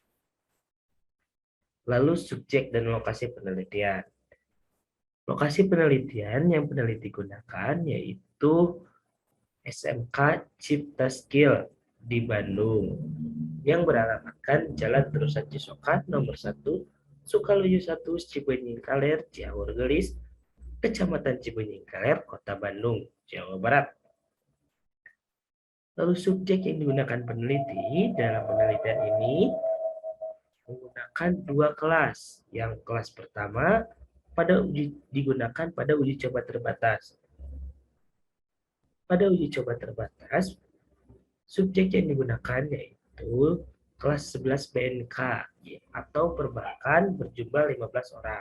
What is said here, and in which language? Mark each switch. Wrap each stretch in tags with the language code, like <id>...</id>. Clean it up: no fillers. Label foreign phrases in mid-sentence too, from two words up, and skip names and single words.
<id>Lalu subjek dan lokasi penelitian. Lokasi penelitian yang peneliti gunakan yaitu SMK Cipta Skill di Bandung yang beralamatkan Jalan Terusan Cisokan nomor 1, Sukaluyu 1, Cibenying Kaler, Ciaur Gelis, Kecamatan Cibenying Kaler, Kota Bandung, Jawa Barat. Lalu subjek yang digunakan peneliti dalam penelitian ini menggunakan 2 kelas. Yang kelas pertama digunakan pada uji coba terbatas. Pada uji coba terbatas, subjek yang digunakan yaitu kelas 11 BNK atau perbankan berjumlah 15 orang.</id>